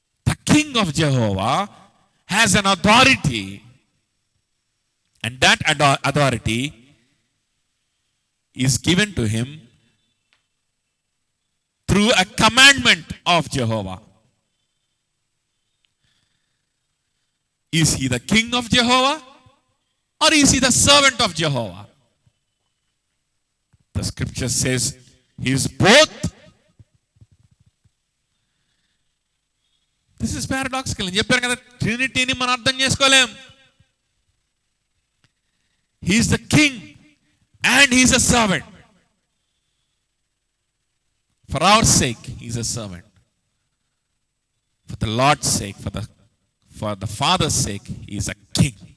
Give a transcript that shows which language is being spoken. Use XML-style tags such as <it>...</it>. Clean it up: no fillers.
<en>The king of Jehovah has an authority, and that authority is given to him through a commandment of Jehovah. Is he the king of Jehovah or is he the servant of Jehovah? The scripture says he is both. This is paradoxical.</en> <te>నేను చెప్పాను కదా, ట్రినిటీని మనం అర్థం చేసుకోలేం.</te> <en>He is the king and he is a servant. For our sake he is a servant. For the Lord's sake, for the Father's sake he is a king.</en>